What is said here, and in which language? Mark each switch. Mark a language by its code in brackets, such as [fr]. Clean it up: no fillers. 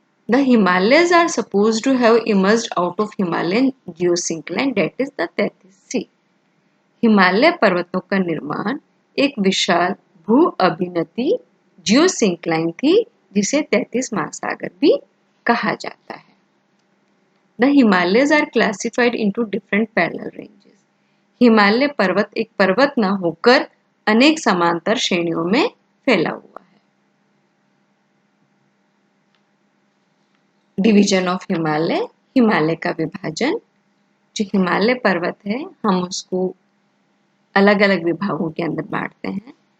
[en] The Himalayas are supposed to have emerged out of Himalayan geosyncline, that is the Tethys Sea. [hi] Himalaya पर्वतों का निर्माण एक विशाल भू अभिनति geosyncline थी जिसे 33 महासागर भी कहा जाता है। [en] The Himalayas are classified into different parallel ranges. [hi] Himalaya पर्वत एक पर्वत न होकर अनेक समांतर श्रेणियों में फैला हुआ है। [en] division of Himalaya, [hi] हिमालय का विभाजन। जो हिमालय पर्वत है हम उसको अलग अलग विभागों के अंदर बांटते हैं।